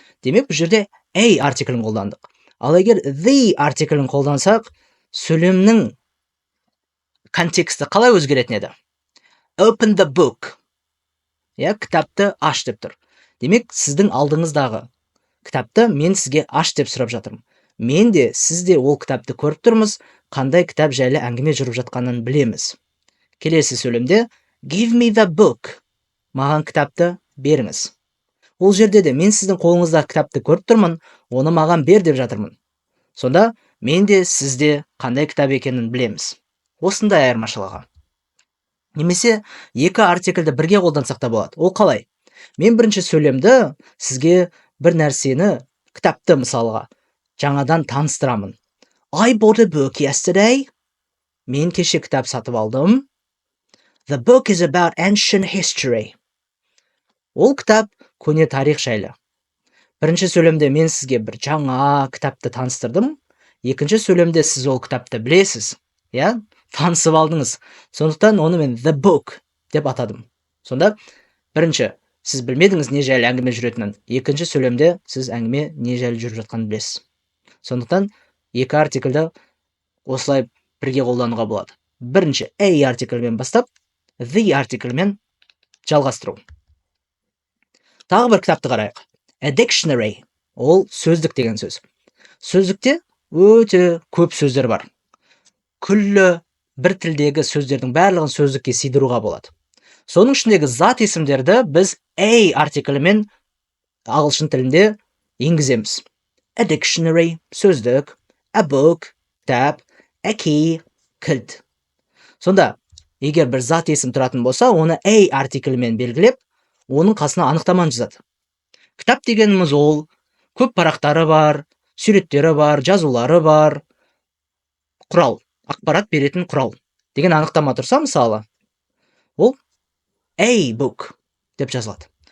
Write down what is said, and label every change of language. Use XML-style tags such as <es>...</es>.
<kk>Демек, бұл жерде a артиклін қолдандық. Ал егер the артиклін қолдансақ, сөйлемнің контексті қалай өзгеретін еді?</kk> <en>Open the book.</en> <kk>Иә, кітапты аш деп тұр. Демек, сіздің алдыңыздағы кітапты мен сізге аш деп сұрап жатырмын. Мен де, сіз де ол кітапты көріп тұрмыз, қандай кітап жайлы әңгіме жүріп жатқанын білеміз. Келесі сөйлемде</kk> <en>give me the book.</en> <kk>Маған кітапты беріңіз. Ол жерде де мен сіздің қолыңыздағы кітапты көріп тұрмын, оны маған бер деп жатырмын. Сонда мен де, сіз де қандай кітап екенін білеміз. Осындай айырмашылығы. Немесе екі артикльді бірге қолдансақ та болады. Ол қалай? Мен бірінші сөйлемді сізге бір нәрсені, кітапты мысалға, жаңадан таныстырамын.</kk> <en>I bought a book yesterday.</en> <kk>Мен кеше кітап сатып алдым.</kk> <en>The book is about ancient history.</en> <kk>Ол кітап көне тарих жайлы. Бірінші сөйлемде мен сізге бір жаңа кітапты таныстырдым. Екінші сөйлемде сіз ол кітапты білесіз. Иә? Танысып алдыңыз. Сондықтан оны мен the book деп атадым. Сонда бірінші, сіз білмедіңіз не жайлы әңгіме жүретінін. Екінші сөйлемде сіз әңгіме не жайлы жүріп жатқанын білесіз. Сондықтан екі артикльді осылай бірге қолдануға болады. Бірінші a артикльмен бастап, the артикльмен жалғастыру. Тағы бір кітапты қарайық.</kk> <en>A dictionary.</en> <kk>Ол сөздік деген сөз. Сөздікте өте көп сөздер бар. Күллі бір тілдегі сөздердің барлығын сөздікке сыйдыруға болады. Соның ішіндегі зат есімдерді біз a артиклімен ағылшын тілінде енгіземіз.</kk> <en>A dictionary, сөздік, a book, кітап, a key, кілт.</en> <kk>Сонда, егер бір зат есім тұратын болса, оны a артиклімен белгілеп, оның қасына анықтаманы жазады. Кітап дегеніміз ол көп парақтары бар, суреттері бар, жазулары бар, құрал, ақпарат беретін құрал деген анықтама тұрса, мысалы, ол a book деп жазылады.</kk>